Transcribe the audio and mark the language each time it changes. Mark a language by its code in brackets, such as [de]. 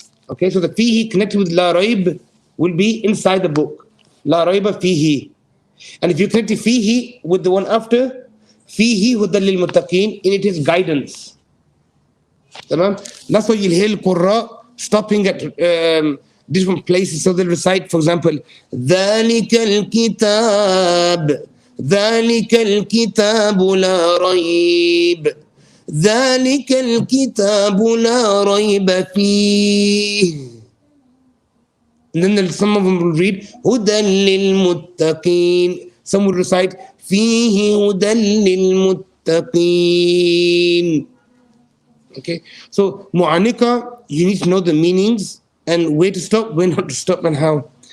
[en] Okay, so the fihi connected with la raib will be inside the book. [ar] La raiba fihi. [en] And if you connect the fihi with the one after, [ar] fihi hudan lil muttaqin, [en] in it is guidance. That's why you'll hear Qurra stopping at different places. So they'll recite, for example, [ar] ذَلِكَ الْكِتَابُ ذَلِكَ الْكِتَابُ لَا رَيْبَ ذَلِكَ الْكِتَابُ لَا رَيْبَ فِيهِ. [en] And then some of them will read [ar] هُدًى لِلْمُتَّقِينَ. [en] Some will recite [ar] فِيهِ هُدًى لِلْمُتَّقِينَ. [en] Okay, so mu'anika, you need to know the meanings and where to stop, where not to stop, and how.